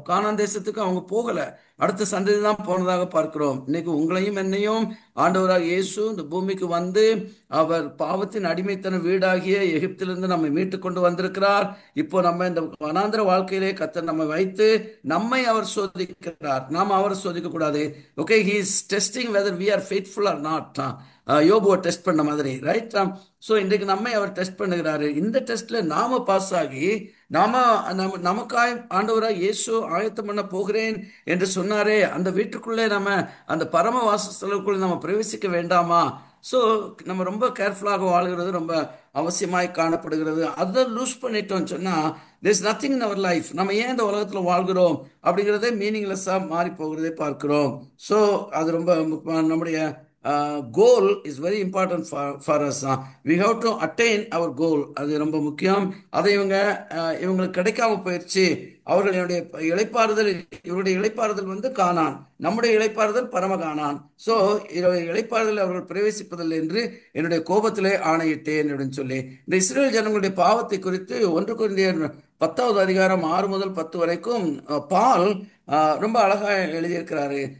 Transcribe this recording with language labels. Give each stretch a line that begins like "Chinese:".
Tamil: கானான் தேசத்துக்கு அவங்க போகல, அடுத்த சந்ததி தான் போனதாக பார்க்கிறோம். இன்னைக்கு உங்களையும் என்னையும் ஆண்டவராக இயேசு இந்த பூமிக்கு அவர் பாவத்தின் அடிமைத்தன வீடாகிய எகிப்திலிருந்து நம்மை மீட்டு கொண்டு வந்திருக்கிறார். இப்போ நம்ம இந்த வனாந்திர வாழ்க்கையிலே கர்த்தர் நம்மை வைத்து நம்மை அவர் சோதிக்கிறார். நாம் அவரை சோதிக்க கூடாது.
English: Okay, he is testing whether we are faithful or not.
Tamil: யோபுவை டெஸ்ட் பண்ண மாதிரி, ரைட்? ஸோ இன்றைக்கு நம்மை அவர் டெஸ்ட் பண்ணுகிறாரு. இந்த டெஸ்ட்ல நாம பாஸ் ஆகி நமக்காய் ஆண்டவராக இயேசு ஆயத்தம் பண்ண போகிறேன் என்று சொன்னாரே, அந்த வீட்டுக்குள்ளே நம்ம அந்த பரம வாசஸ்தலத்துக்குள்ளே நம்ம பிரவேசிக்க வேண்டாமா? ஸோ நம்ம ரொம்ப கேர்ஃபுல்லாக வாழ்கிறது ரொம்ப அவசியமாய் காணப்படுகிறது. அதை லூஸ் பண்ணிட்டோம்னு சொன்னா
English: there is nothing in our life.
Tamil: நம்ம ஏன் இந்த உலகத்துல வாழ்கிறோம் அப்படிங்கிறதே மீனிங்லெஸ்ஸா மாறி போகிறதே பார்க்கிறோம். ஸோ அது ரொம்ப நம்முடைய
English: goal is very important for us. We have to attain our goal.
Tamil: அது ரொம்ப முக்கியம். அதை இவங்களுக்கு கிடைக்காம போயிடுச்சு. அவர்களுடைய இவருடைய இளைப்பாறுதல் கானான், நம்முடைய இளைப்பாறுதல் பரம கானான். ஸோ இளைப்பாறுதல் அவர்கள் பிரவேசிப்பதில்லை என்று என்னுடைய கோபத்திலே ஆணையிட்டேன் அப்படின்னு சொல்லி இந்த இஸ்ரேல் ஜனங்களுடைய பாவத்தை குறித்து 1 கொரிந்தியர் 10வது அதிகாரம் 6 முதல் 10 வரைக்கும் பால் ரொம்ப அழகா எழுதியிருக்கிறாரு.